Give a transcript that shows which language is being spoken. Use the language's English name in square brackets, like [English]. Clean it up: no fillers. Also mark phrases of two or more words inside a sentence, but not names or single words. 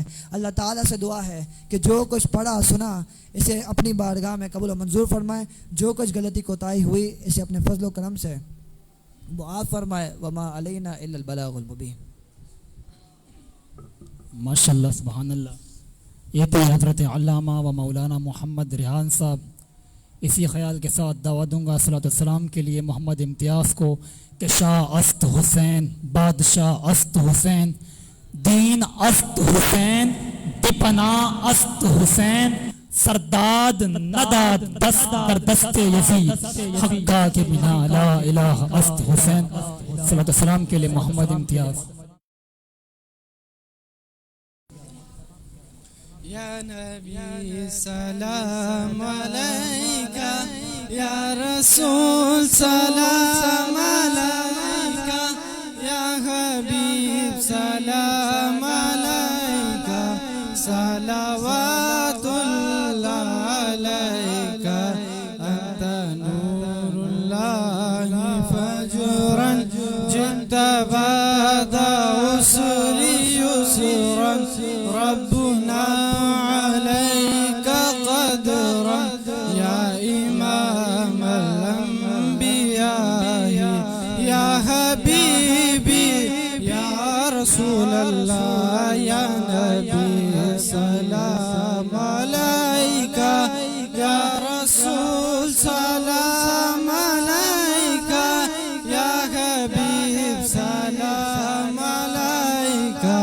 [Urdu] اللہ تعالیٰ سے دعا ہے کہ جو کچھ پڑھا سنا اسے اپنی بارگاہ میں قبول و منظور فرمائے، جو کچھ غلطی کوتاہی ہوئی اسے اپنے فضل و کرم سے معاف فرمائے۔ [Arabic] وما علینا الا البلاغ المبین۔ ماشاءاللہ سبحان اللہ۔ [Urdu] یہ تو حضرت علامہ و مولانا محمد ریحان صاحب۔ اسی خیال کے ساتھ دعوت دوں گا [Arabic] صلاۃ السلام [Urdu] کے لیے محمد امتیاز کو کہ [Persian] شاہ است حسین، بادشاہ است حسین، دین است حسین، دپنا است حسین، سرداد نداد دست در دست یزید، حقا کے بنا لا الہ است حسین۔ [Arabic] صلاۃ السلام [Urdu] کے لیے محمد امتیاز۔ [Arabic] یا نبی سلام علیکہ، یا رسول سلام علیکہ، یا حبیب سلام علیکہ، صلوات اللہ علیکہ، انت نور اللہ فجرا جئت بعد عسر یسرا، ربنا عليك قدرا يا إمام الأنبياء، يا حبيبي يا رسول الله، يا نبي سلام عليك، يا رسول سلام عليك، يا حبيب سلام عليك،